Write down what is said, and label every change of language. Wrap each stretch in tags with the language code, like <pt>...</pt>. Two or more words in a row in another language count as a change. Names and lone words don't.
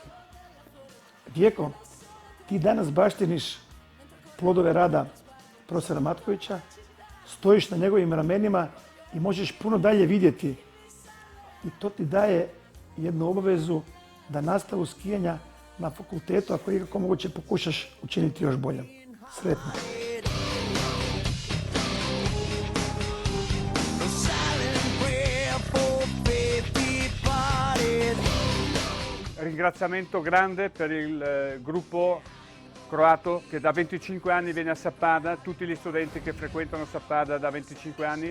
<hr>Vjeko, ti danas baštiniš plodove rada profesora Matkovića, stojiš na njegovim ramenima i možeš puno dalje vidjeti i to ti daje jednu obavezu da nastavu skijanja na fakultetu, ako ikako moguće, pokušaš učiniti još bolje. Sretno.</hr> <it>Ringraziamento grande per il gruppo croato che da 25 anni viene a Sappada, tutti gli studenti che frequentano Sappada da 25 anni.</it>